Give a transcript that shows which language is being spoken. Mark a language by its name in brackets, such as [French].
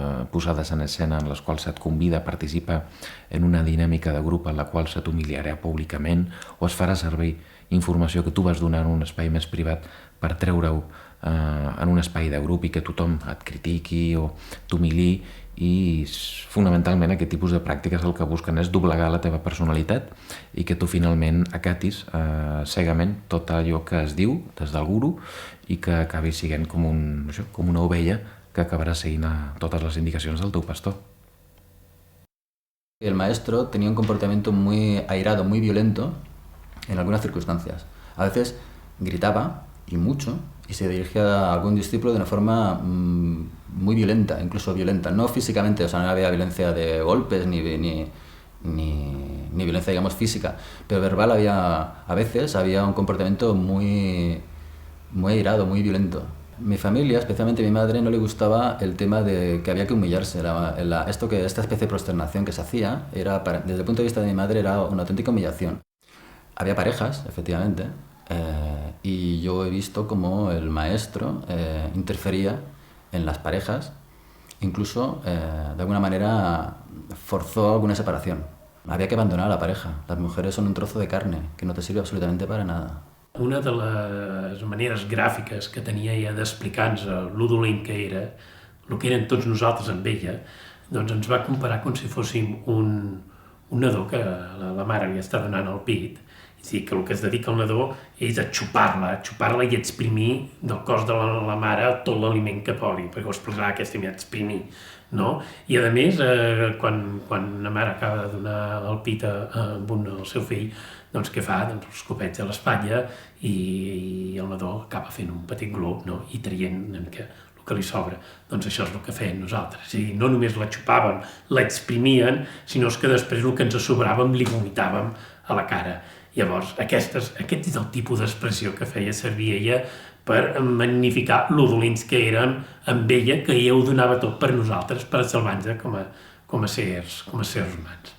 [Catalan] posades en escena en les quals se't convida a participar en una dinàmica de grup en la qual se t'humiliarà públicament o es farà servir informació que tu vas donar en un espai més privat per treure-ho en un espai de grup i que tothom et critiqui o t'humiliï, i fonamentalment aquest tipus de pràctiques el que busquen és doblegar la teva personalitat i que tu finalment acatis cegament tot allò que es diu des del guru i que acabi sent com una ovella que acabarà seguint totes les indicacions del teu pastor. [Spanish] El maestro tenía un comportamiento muy airado, muy violento en algunas circunstancias. A veces gritaba, y mucho, y se dirigía a algún discípulo de una forma muy violenta, incluso violenta. No físicamente, o sea, no había violencia de golpes ni violencia, digamos, física, pero verbal a veces había un comportamiento muy airado, muy violento. Mi familia, especialmente mi madre, no le gustaba el tema de que había que humillarse. Esta especie de prosternación que se hacía, desde el punto de vista de mi madre, era una auténtica humillación. Había parejas, efectivamente, y yo he visto cómo el maestro interfería en las parejas, incluso de alguna manera forzó alguna separación. Había que abandonar a la pareja. Las mujeres son un trozo de carne que no te sirve absolutamente para nada. [Catalan] Una de les maneres gràfiques que tenia ella d'explicar-nos lo dolent que era, el que eren tots nosaltres amb ella, doncs ens va comparar com si fóssim un nadó que la mare li està donant al pit. És a dir, que el que es dedica el nadó és a xupar-la i exprimir del cos de la mare tot l'aliment que pugui, perquè ho explicarà aquesta idea, exprimir, no? I a més, quan la mare acaba de donar el pit al seu fill, doncs què fa? Doncs els copets a l'espatlla i el nadó acaba fent un petit glob, no? I traient una mica el que li sobra. Doncs això és el que feien nosaltres. És a dir, no només la xupaven, l'exprimien, sinó que després el que ens sobràvem li vomitàvem a la cara. Llavors, aquest és el tipus d'expressió que feia servir ella per magnificar lo dolents que érem amb ella, que ella ho donava tot per nosaltres, per salvar-nos com a sers humans.